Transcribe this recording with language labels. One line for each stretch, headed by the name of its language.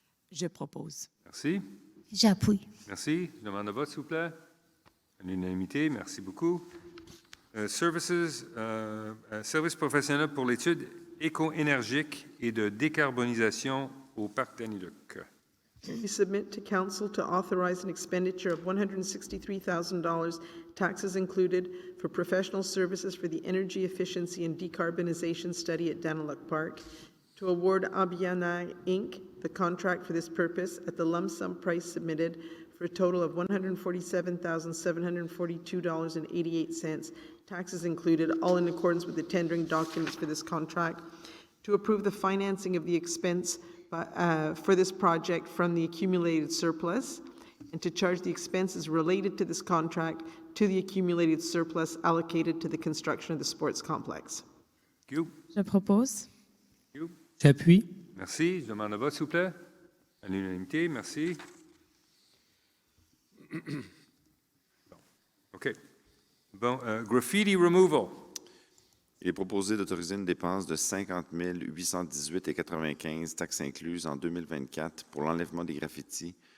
French: Je propose. Merci. J'appuie. Merci. Je demande le vote, s'il vous plaît. À l'unanimité, merci beaucoup. Services professionnels pour l'étude éco-énergique et de décarbonisation au parc d'Aniluc.
English: We submit to Council to authorize an expenditure of $163,000, taxes included, for professional services for the energy efficiency and decarbonization study at Daniluk Park, to award Abiyanai Inc. the contract for this purpose at the lump sum price submitted for a total of $147,742.88, taxes included, all in accordance with the tendering documents for this contract, to approve the financing of the expense for this project from the accumulated surplus, and to charge the expenses related to this contract to the accumulated surplus allocated to the construction of the sports complex. Thank you.
French: Je propose.
English: Thank you.
French: J'appuie. Merci. Je demande le vote, s'il vous plaît. À l'unanimité, merci.
English: OK. Bon, graffiti removal.
French: Il est proposé d'autoriser une dépense de 50 818,95 taxes incluses en 2024 pour l'enlèvement des graffitis,